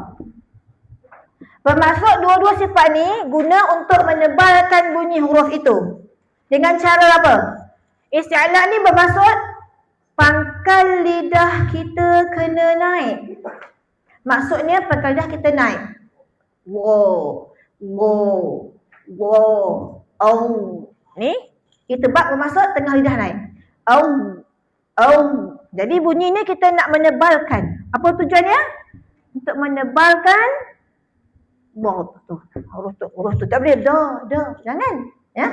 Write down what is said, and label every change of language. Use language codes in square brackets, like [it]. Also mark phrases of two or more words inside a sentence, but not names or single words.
[ms] Bermaksud dua-dua sifat ni guna untuk menebalkan bunyi huruf itu. Dengan cara apa? Isti'la ni bermaksud pangkal lidah kita kena naik. Maksudnya pangkal lidah kita naik. Wow. Wo. Wo. Au. Ni kita bak bermaksud tengah lidah naik. Au. Au. Jadi bunyi ni kita nak menebalkan. Apa tujuannya? Untuk menebalkan huruf tu tak boleh jangan ya.